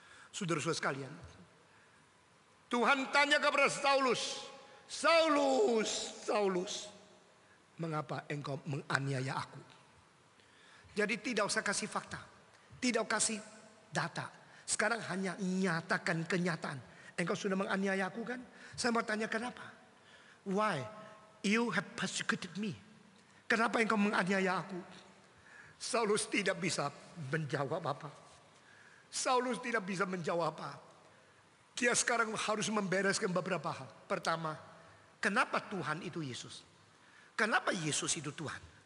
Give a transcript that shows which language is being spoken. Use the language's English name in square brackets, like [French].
[Indonesian] Saudara-saudara sekalian, Tuhan tanya kepada Saulus, Saulus, mengapa engkau menganiaya aku? Jadi tidak usah kasih fakta, tidak kasih data. Sekarang hanya nyatakan kenyataan. Engkau sudah menganiaya aku kan? Saya mau tanya kenapa? [English] Why you have persecuted me? [Indonesian] Kenapa engkau menganiaya aku? Saulus tidak bisa menjawab apa. Saulus tidak bisa menjawab apa. Dia sekarang harus membereskan beberapa hal. Pertama, kenapa Tuhan itu Yesus? Kenapa Yesus itu Tuhan?